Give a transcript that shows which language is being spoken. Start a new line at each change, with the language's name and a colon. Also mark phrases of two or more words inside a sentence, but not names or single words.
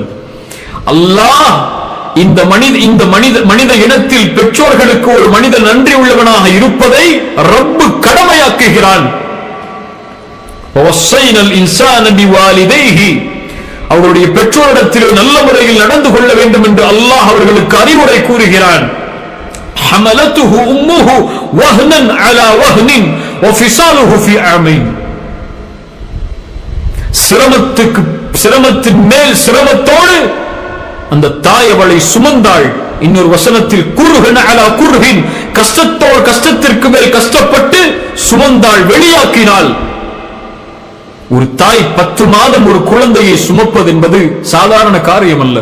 Tamil: அல்லாஹ் இந்த மனித இனத்தில் பெற்றோர்களுக்கு ஒரு மனிதன் நன்றி உள்ளவனாக இருப்பதை ரப்பு கடமையாக்குகிறான். அவருடைய பெற்றோரிடத்தில் நல்ல முறையில் நடந்து கொள்ள வேண்டும் என்று அல்லாஹ் அவர்களுக்கு அறிவுரை கூறுகிறான்.
Arabic: حملته أمه وهنا على وهن وفصاله في عامين.
Tamil: சிரமத்தின் மேல் சிரமத்தோடு அந்த தாய் அவளை சுமந்தாள். இன்னொரு வசனத்தில்
Arabic: كرها على كره,
Tamil: கஷ்டத்திற்கு மேல் கஷ்டப்பட்டு சுமந்தாள், வெளியாக்கினாள். ஒரு தாய் 10 மாதம் ஒரு குழந்தையை சுமப்பது என்பது சாதாரண காரியம் அல்ல.